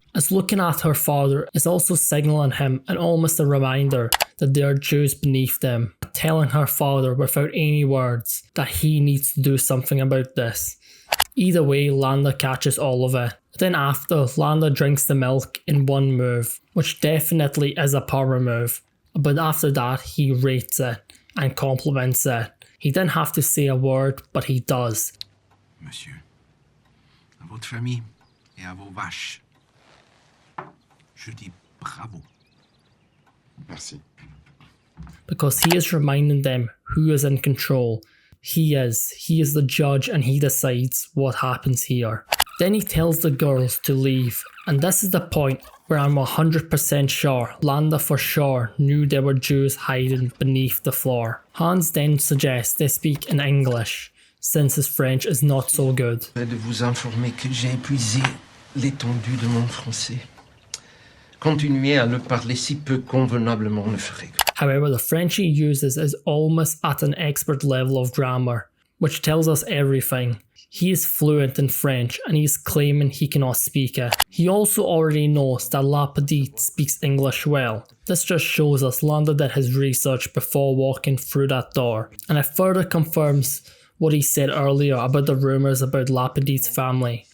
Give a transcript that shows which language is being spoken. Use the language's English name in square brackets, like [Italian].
[English] As looking at her father is also signalling him and almost a reminder that there are Jews beneath them, telling her father without any words that he needs to do something about this. Either way, Landa catches all of it. Then after, Landa drinks the milk in one move, which definitely is a power move. But after that, he rates it and compliments it. He didn't have to say a word, but he does. [French] Monsieur, à votre famille et à vos vaches, je dis bravo. Merci. [English] Because he is reminding them who is in control. He is the judge, and he decides what happens here. Then he tells the girls to leave, and this is the point where I'm 100% sure Landa for sure knew there were Jews hiding beneath the floor. Hans then suggests they speak in English, since his French is not so good. [French] De vous informer que j'ai épuisé l'étendue de mon français. Continuer à le parler si peu convenablement ne ferait que. [English] However, the French he uses is almost at an expert level of grammar, which tells us everything. He is fluent in French and he is claiming he cannot speak it. He also already knows that La Petite speaks English well. This just shows us Landa did his research before walking through that door, and it further confirms what he said earlier about the rumours about La Petite's family.